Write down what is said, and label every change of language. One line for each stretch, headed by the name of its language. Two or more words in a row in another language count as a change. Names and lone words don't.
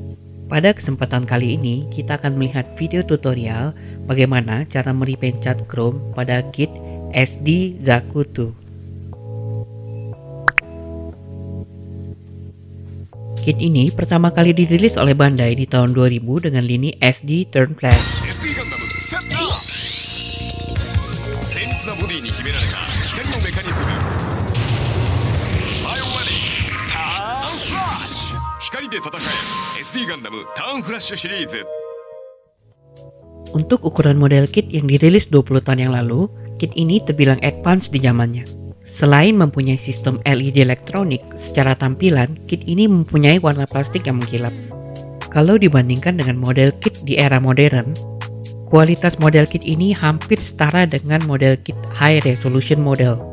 Indonesian: Pada kesempatan kali ini, kita akan melihat video tutorial bagaimana cara merepaint cat chrome pada kit SD Zaku 2. Kit ini pertama kali dirilis oleh Bandai di tahun 2000 dengan lini SD Turn Flash.
Japanese: SD ガンダムセッター精密なボディに秘められた光のメカニズムバイオマネーターンフラッシュ光で戦え SD ガンダムターンフラッシュシリーズ
Indonesian: Untuk ukuran model kit yang dirilis 20 tahun yang lalu, kit ini terbilang advance di zamannya. Selain mempunyai sistem LED elektronik, secara tampilan, kit ini mempunyai warna plastik yang mengkilap. Kalau dibandingkan dengan model kit di era modern, kualitas model kit ini hampir setara dengan model kit
English: high resolution model.